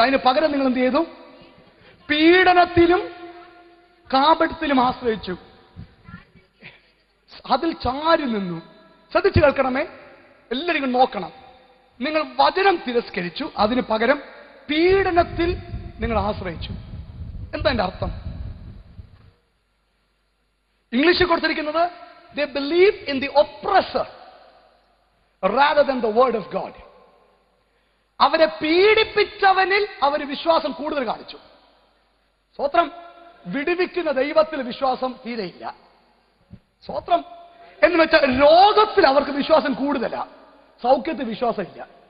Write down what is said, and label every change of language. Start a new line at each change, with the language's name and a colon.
Malayalam: അതിന് പകരം നിങ്ങൾ എന്ത് ചെയ്തു? പീഡനത്തിലും കാപട്യത്തിലും ആശ്രയിച്ചു, അതിൽ ചാരി നിന്നു. ശ്രദ്ധിച്ചു കേൾക്കണമേ, എല്ലാവരും നോക്കണം. നിങ്ങൾ വചനം തിരസ്കരിച്ചു, അതിന് പകരം പീഡനത്തിൽ നിങ്ങൾ ആശ്രയിച്ചു. എന്താ എന്റെ അർത്ഥം? ഇംഗ്ലീഷിൽ കൊടുത്തിരിക്കുന്നത്,
English: they believe in the oppressor rather than the word of God.
Malayalam: അവരെ പീഡിപ്പിച്ചവനിൽ അവർ വിശ്വാസം കൂടുതൽ കാണിച്ചു. സ്വത്രം. വിടുവിക്കുന്ന ദൈവത്തിൽ വിശ്വാസം തീരെയില്ല. സ്വത്രം. എന്ന് വെച്ചാൽ രോഗത്തിൽ അവർക്ക് വിശ്വാസം കൂടുതലാ, സൗഖ്യത്തിൽ വിശ്വാസം ഇല്ല.